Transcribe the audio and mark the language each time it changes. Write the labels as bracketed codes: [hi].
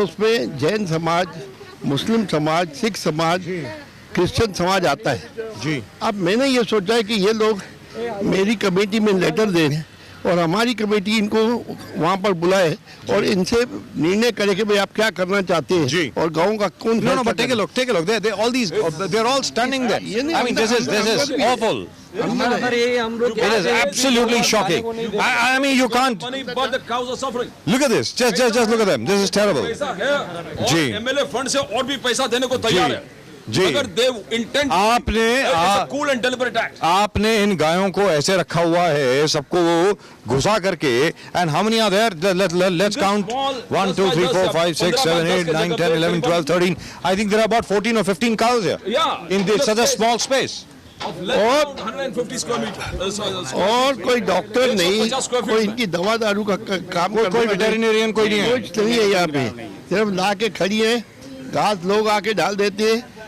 [hi] उसमें जैन समाज, मुस्लिम समाज, सिख समाज, क्रिश्चियन समाज आता है जी। अब मैंने ये सोचा है कि ये लोग मेरी कमेटी में लेटर दे रहे हैं और हमारी कमेटी इनको वहाँ पर बुलाए और इनसे निर्णय करे कि भाई आप क्या करना चाहते हैं और गाँव का कौन। [en] No, but take a look. They're all standing there. I mean, this is awful. It is absolutely shocking. I mean, you can't. But the cows are suffering. Look at this. Just look at them. This is terrible. [hi] पैसा है और जी। MLA fund से और भी पैसा देने को तैयार है जी। [en] अगर the intentional and deliberate act. [hi] आपने इन गायों को ऐसे रखा हुआ है, सबको घुसा करके, [en] And how many are there? Let's count 1 2 3 4 5 6 7 8 9 10 11 12 13 I think there are about 14 or 15 cows here in this such a small space. [hi] और 150 स्क्वायर मीटर और कोई डॉक्टर नहीं, कोई इनकी दवा दारू का काम, कोई वेटरिनेरियन कोई नहीं है, कुछ नहीं है यहाँ पे, सिर्फ ला के खड़ी है, घास लोग आके डाल देते हैं।